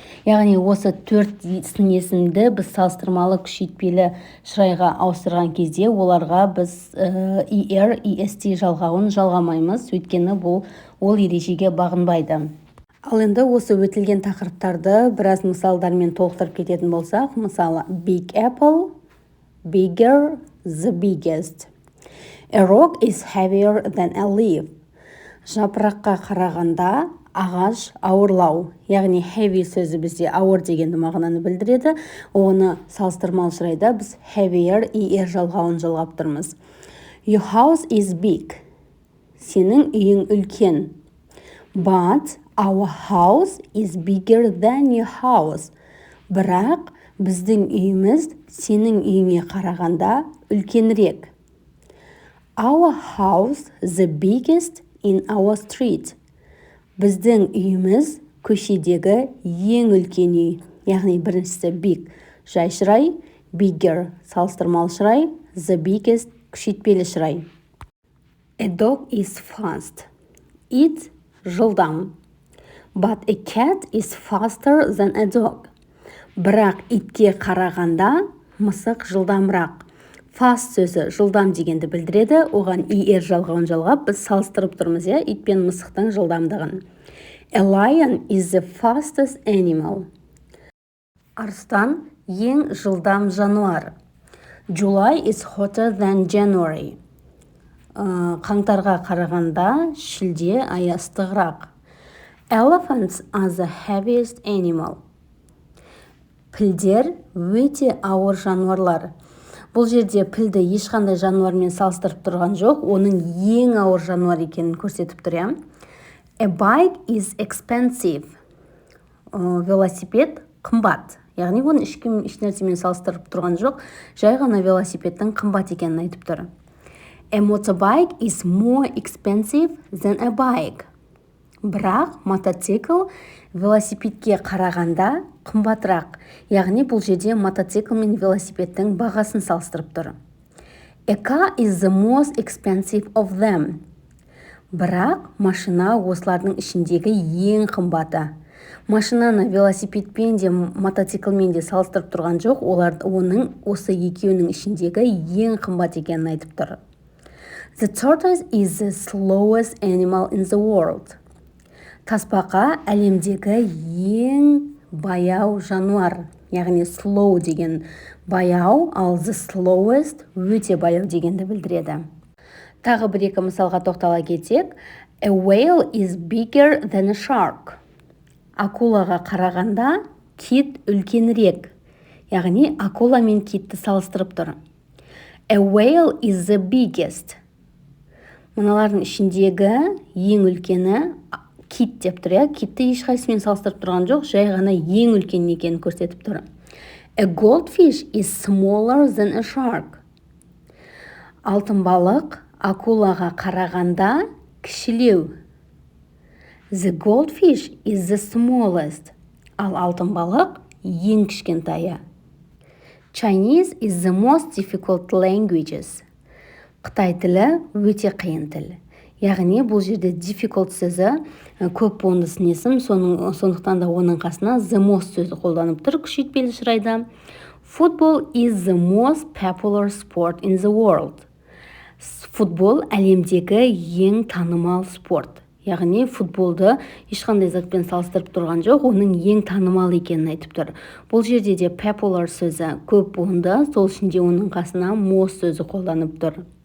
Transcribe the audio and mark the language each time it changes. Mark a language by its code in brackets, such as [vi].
[kk] Яғни осы төрт сын есімді біз салыстырмалы күшейтпелі шырайға ауыстырған кезде оларға біз est жалғауын жалғамаймыз, өйткені ол ережеге бағынбайды. Ал енді осы өтілген тақырыптарды біраз мысалдармен толықтырып кететін болсақ, мысалы [en] big apple, bigger, the biggest. A rock is heavier than a leaf. [kk] Жапыраққа қарағанда ағаш ауырлау, яғни heavy сөзі бізде ауыр дегенді мағынаны білдіреді. Оны салыстырмалы шырайда біз heavier жалғауын жалғап тұрмыз. [en] Your house is big. [kk] Сенің үйің үлкен. [en] But our house is bigger than your house. [kk] Бірақ біздің үйіміз сенің үйіңе қарағанда үлкенірек. [en] Our house the biggest in our street. [kk] Біздің үйіміз көшедегі ең үлкен үй. Яғни біріншісі big жай шырай, bigger салыстырмалы шырай, the biggest күшейтпелі шырай. [en] A dog is fast. [kk] It жылдам. [en] But a cat is faster than a dog. [kk] Бірақ итке қарағанда мысық жылдамырақ. Fast сөзі жылдам дегенді білдіреді. Оған er жалғауын жалғап, біз салыстырып тұрмыз, ит пен мысықтың жылдамдығын. [en] A lion is the fastest animal. [kk] Арыстан ең жылдам жануар. [en] July is hotter than January. [kk] Қаңтарға қарағанда шілде айы ыстығырақ. [en] Elephants are the heaviest animal. [kk] Пілдер өте ауыр жануарлар. Бұл жерде пілді ешқандай жануармен салыстырып тұрған жоқ, оның ең ауыр жануар екенін көрсетіп тұр. [en] A bike is expensive. [kk] Велосипед қымбат. Яғни оны еш нәрсемен салыстырып тұрған жоқ, жай ғана велосипедтің қымбат екенін айтып тұр. [en] A motorbike is more expensive than a bike. [kk] Бірақ мотоцикл велосипедке қарағанда қымбатырақ. Яғни бұл жерде мотоцикл мен велосипедтің бағасын салыстырып тұр. [en] A car is the most expensive of them. [kk] Бірақ машина осылардың ішіндегі ең қымбаты. Машинаны велосипедпен де мотоциклмен де салыстырып тұрған жоқ, оның осы екеуінің ішіндегі ең қымбат екенін айтып тұр. [en] The tortoise is the slowest animal in the world. [kk] Тасбақа әлемдегі ең баяу жануар. Яғни slow деген баяу, ал the slowest өте баяу дегенді білдіреді. Тағы бір-екі мысалға тоқтала кетсек. [en] A whale is bigger than a shark. [kk] Акулаға қарағанда кит үлкенірек. Яғни акула мен китті салыстырып тұр. [en] A whale is the biggest. [kk] Мыналардың ішіндегі ең үлкені кит деп тұр. Китті ешқайсымен салыстырып тұрған жоқ, жай ғана ең үлкен екенін көрсетіп тұр. [en] A goldfish is smaller than a shark. [kk] Алтын балық акулаға қарағанда кішілеу. [en] The goldfish is the smallest. [kk] Ал алтын балық ең кішкентайы. [en] Chinese is the most difficult languages. [kk] Қытай тілі өте қиын тіл. Яғни бұл жерде difficult сөзі көп буынды есім, сондықтан да оның қасына the most сөзі қолданып тұр күшейтпелі шырайда. [en] Football is the most popular sport in the world. [kk] Футбол әлемдегі ең танымал спорт. Яғни футболды ешқандай затпен салыстырып тұрған жоқ, оның ең танымал екенін айтып тұр. Бұл жерде де popular сөзі көп буынды, сол үшін де оның қасына most сөзі қолданып тұр.